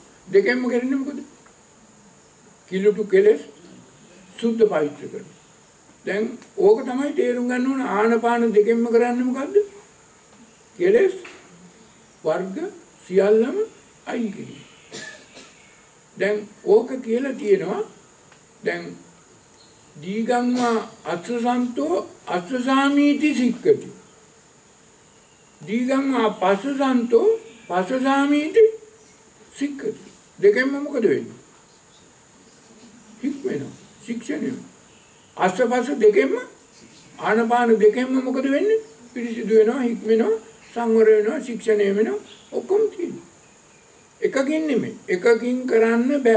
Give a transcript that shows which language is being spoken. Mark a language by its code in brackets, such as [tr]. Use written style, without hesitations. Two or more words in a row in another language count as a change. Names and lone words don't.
[si] දෙකෙන්ම කරන්නේ මොකද? කිලුටු කෙලෙස් සුද්ධ පවිත්‍ර කරනවා. දැන් ඕක තමයි තේරුම් ගන්න ඕන ආනපාන දෙකෙන්ම කරන්නේ මොකද්ද? කෙලෙස් වර්ග සියල්ලම අයින් කිරීම. දැන් ඕක කියලා තියෙනවා දැන් [pi] දීගම්වා අස්සසන්තෝ අස්සසාමීති සික්කති. දීගම්වා පස්සසන්තෝ පස්සසාමීති සික්කති. [si] දෙකෙන්ම මොකද වෙන්නේ? හික්මෙනවා. ශික්ෂණය. අස්සපස්ස දෙකෙන්ම ආනපාන දෙකෙන්ම මොකද වෙන්නේ? පිරිසිදු වෙනවා, හික්මෙනවා, සංවර වෙනවා, ශික්ෂණය වෙනවා, ඔක්කොම තියෙනවා. එකකින් නෙමෙයි. එකකින් කරන්න බෑ.